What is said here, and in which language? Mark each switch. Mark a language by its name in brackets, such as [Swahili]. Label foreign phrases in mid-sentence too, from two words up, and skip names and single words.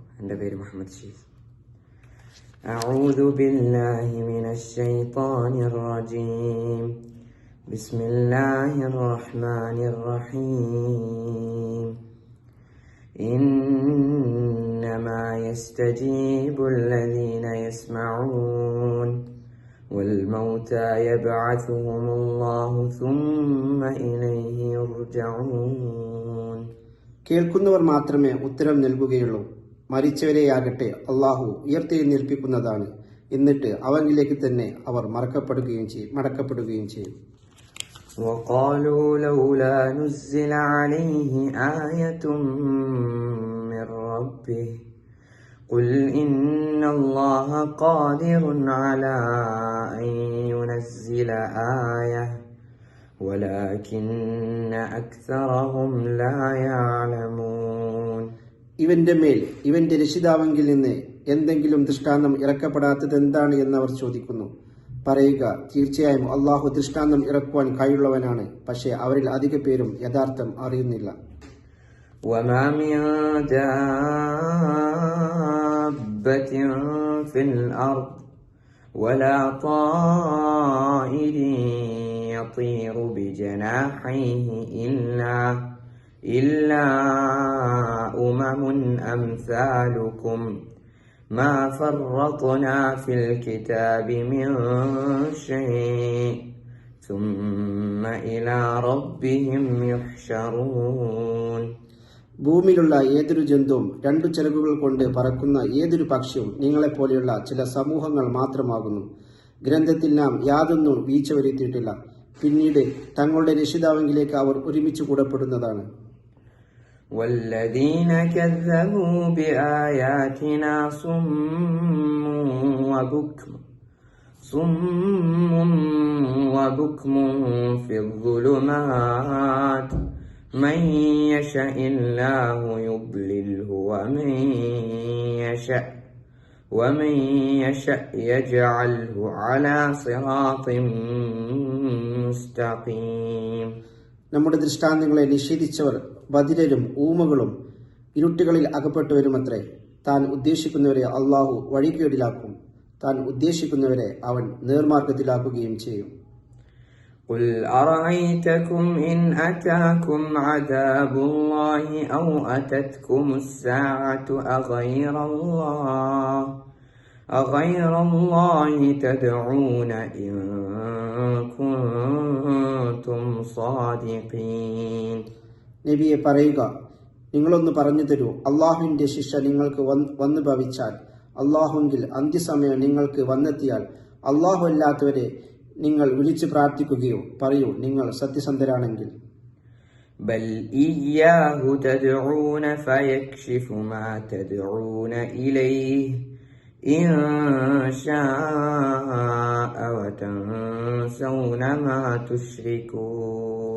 [Malayalam] എൻ്റെ പേര് [Arabic] മുഹമ്മദ് ഷീസ്. أعوذ بالله من الشيطان الرجيم. بسم الله الرحمن الرحيم. إنما يستجيب الذين يسمعون والموتى يبعثهم الله ثم إليه يرجعون. [Malayalam] കേൾക്കുന്നവർ മാത്രമേ ഉത്തരം നൽകുകയുള്ളൂ. മരിച്ചവരെയാകട്ടെ അള്ളാഹു ഉയർത്തെഴുന്നേൽപ്പിക്കുന്നതാണ്. എന്നിട്ട് അവനിലേക്ക് തന്നെ അവർ മടക്കപ്പെടുകയും ചെയ്യും. [Arabic] وقالوا لولا نزل عليه آية من ربه قل إن الله قادر على أن ينزل آية ولكن أكثرهم لا يعلمون. [Malayalam] ഇവന്റെ മേൽ ഇവന്റെ രക്ഷിതാവെങ്കിൽ നിന്ന് എന്തെങ്കിലും ദൃഷ്ടാന്തം ഇറക്കപ്പെടാത്തത് എന്താണ് എന്നവർ ചോദിക്കുന്നു. പറയുക, തീർച്ചയായും അള്ളാഹു ദൃഷ്ടാന്തം ഇറക്കുവാൻ കഴിവുള്ളവനാണ്. പക്ഷേ അവരിൽ അധിക പേരും യഥാർത്ഥം അറിയുന്നില്ല. [Arabic] وما من دابة في الأرض ولا طائر يطير بجناحيه إلا أمم أمثالكم ما فرطنا في الكتاب من شيء ثم إلى ربهم يحشرون. [Malayalam] ഭൂമിയിലുള്ള ഏതൊരു ജന്തുവും രണ്ടു ചിറകുകൾ കൊണ്ട് പറക്കുന്ന ഏതൊരു പക്ഷിയും നിങ്ങളെപ്പോലെയുള്ള ചില സമൂഹങ്ങൾ മാത്രമാകുന്നു. ഗ്രന്ഥത്തിൽ നാം യാതൊന്നും വീഴ്ച വരുത്തിയിട്ടില്ല. പിന്നീട് തങ്ങളുടെ രക്ഷിതാവെങ്കിലേക്ക് അവർ ഒരുമിച്ച് കൂടപ്പെടുന്നതാണ്. [Arabic] والذين كذبوا بآياتنا صم وبكم في الظلمات من يشاء الله يضلله ومن يشاء يجعله على صراط مستقيم. [Malayalam] നമ്മുടെ ദൃഷ്ടാന്തങ്ങളെ നിഷേധിച്ചവർ ബധിരരും ഊമകളും ഇരുട്ടുകളിൽ അകപ്പെട്ടവരുമത്രേ. താൻ ഉദ്ദേശിക്കുന്നവരെ അള്ളാഹു വഴികേടിലാക്കും. താൻ ഉദ്ദേശിക്കുന്നവരെ അവൻ നേർമാർഗത്തിലാക്കുകയും ചെയ്യും. [Arabic] قل أرأيتكم إن أتاكم عذاب الله أو أتتكم الساعة أغير الله تدعون إن كنتم صادقين. [Malayalam] നബിയെ പറയുക, നിങ്ങളൊന്ന് പറഞ്ഞു തരൂ, അള്ളാഹുവിന്റെ ശിക്ഷ നിങ്ങൾക്ക് വന്നു ഭവിച്ചാൽ, അള്ളാഹുവിൽ അന്ത്യസമയം നിങ്ങൾക്ക് വന്നെത്തിയാൽ അള്ളാഹു അല്ലാത്തവരെ നിങ്ങൾ വിളിച്ചു പ്രാർത്ഥിക്കുകയോ? പറയൂ, നിങ്ങൾ സത്യസന്ധരാണെങ്കിൽ. [Arabic] بل إياه تدعون فيكشف ما تدعون إليه إن شاء وتنسون ما تشركون.